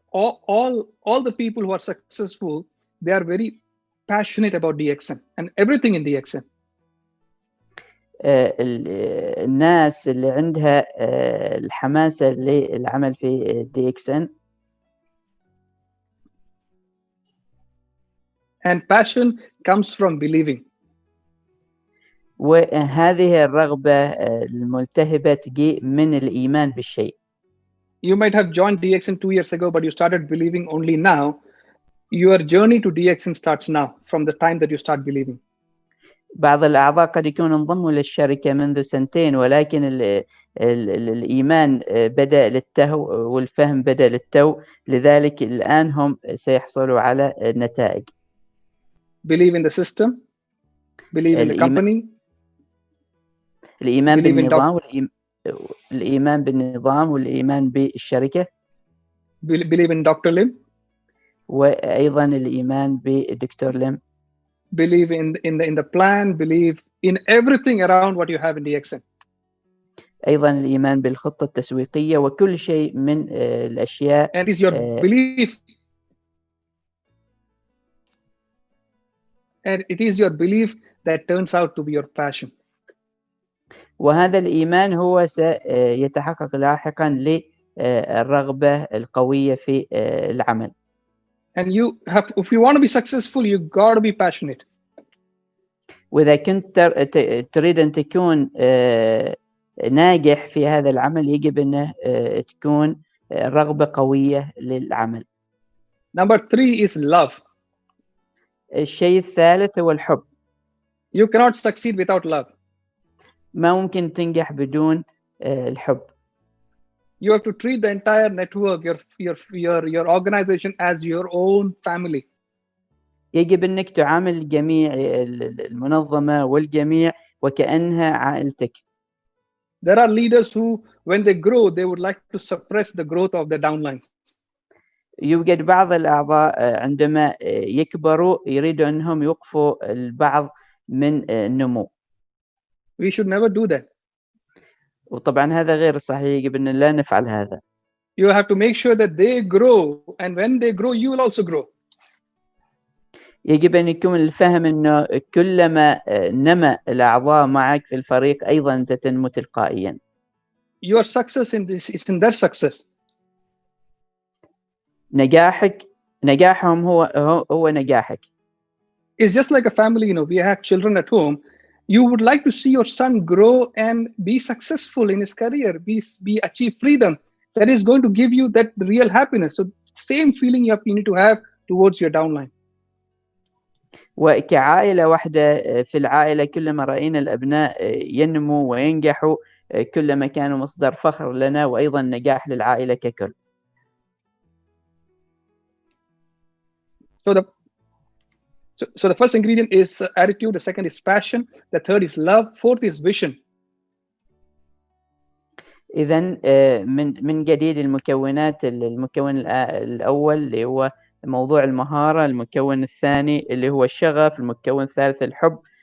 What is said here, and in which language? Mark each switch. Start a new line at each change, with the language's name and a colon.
English: All the people who are successful, they are very passionate about DXN and everything in DXN.
Arabic: الناس اللي عندها الحماسة للعمل في DXN.
English: And passion comes from believing.
Arabic: وهذه الرغبة الملتهبة تجي من الإيمان بالشيء.
English: You might have joined DXN 2 years ago, but you started believing only now. Your journey to DXN starts now, from the time that you start believing.
Arabic: بعض الأعضاء قد يكونوا انضموا للشركة منذ 2 ولكن الإيمان بدأ للتو والفهم بدأ للتو، لذلك الآن هم سيحصلوا على النتائج.
English: Believe in the system, believe in the company.
Arabic: الإيمان بالنظام الإيمان بالنظام والإيمان بالشركة.
English: Believe in Dr. Lim.
Arabic: وأيضا الإيمان بدكتور ليم.
English: Believe in the plan. Believe in everything around what you have in DXN.
Arabic: أيضا الإيمان بالخطة التسويقية وكل شيء من الأشياء.
English: And it is your belief. And it is your belief that turns out to be your passion.
Arabic: وهذا الإيمان هو سيتحقق لاحقا للرغبة القوية في العمل.
English: And if you want to be successful, you got to be passionate.
Arabic: وإذا كنت تريد أن تكون ناجح في هذا العمل يجب أن تكون رغبة قوية للعمل.
English: Number 3 is love.
Arabic: الشيء الثالث هو الحب.
English: You cannot succeed without love.
Arabic: ما ممكن تنجح بدون الحب.
English: You have to treat the entire network, your organization as your own family.
Arabic: يجب أنك تعامل الجميع المنظمة والجميع وكأنها عائلتك.
English: There are leaders who, when they grow, they would like to suppress the growth of the downlines.
Arabic: يوجد بعض الأعضاء عندما يكبروا يريدوا أنهم يوقفوا البعض من النمو.
English: We should never do that.
Arabic: وطبعا هذا غير صحيح، يجب أن لا نفعل هذا.
English: You have to make sure that they grow, and when they grow, you will also grow.
Arabic: يجب أن يكون الفهم أنه كلما نمى الأعضاء معك في الفريق أيضا أنت تنمو تلقائيا.
English: Your success in this is in their success.
Arabic: نجاحهم هو نجاحك.
English: It's just like a family, you know, we have children at home. You would like to see your son grow and be successful in his career, be achieve freedom. That is going to give you that real happiness. So same feeling you need to have towards your downline.
Arabic: وكعائلة واحدة في العائلة كلما رأينا الأبناء ينمو وينجحوا كلما كانوا مصدر فخر لنا وأيضا نجاح للعائلة ككل.
English: So the first ingredient is attitude, the second is passion, the third is love, fourth is vision.
Arabic: إذن من جديد المكونات، المكون الأول اللي هو موضوع المهارة، المكون الثاني اللي هو الشغف، المكون الثالث الحب.